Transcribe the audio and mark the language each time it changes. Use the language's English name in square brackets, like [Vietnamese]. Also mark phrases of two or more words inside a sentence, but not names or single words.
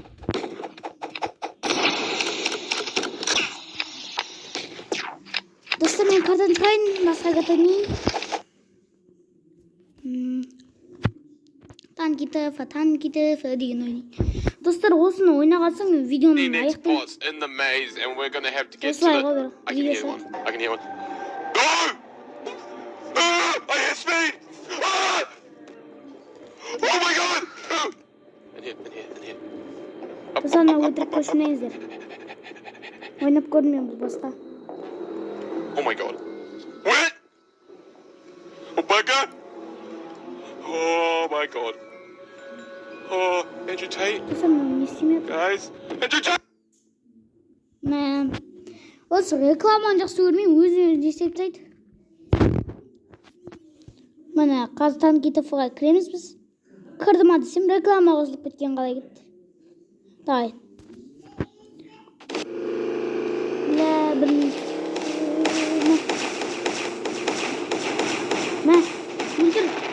[Kazakh] Достар, мен қардан шығайын, басқа қатамейін. Танкитов деген ойнайын. Достар, осыны ойнаған соң видеоның аяқтайын. Осылай ғой, [English] I can hear one. No! I hear speed! Oh my god! In here. [Kazakh] Достар, өтіріп көшмеңіздер. Ойнап көрмеймін бұл басқа. [English] Oh my god. What? Oh my god! Oh my god. Oh, Andrew Tate. [Kazakh] Достар, мен не істемеймін? [English] Guys, Andrew Tate! [Kazakh] Мен осы рекламаны жақсы көрмеймін, өзі есеп тастайды. Міне, қазір Танкитовға кіреміз біз. Кірді ма десем, реклама қосылып кеткен қалай кетті. Давай. Мә, өлтір.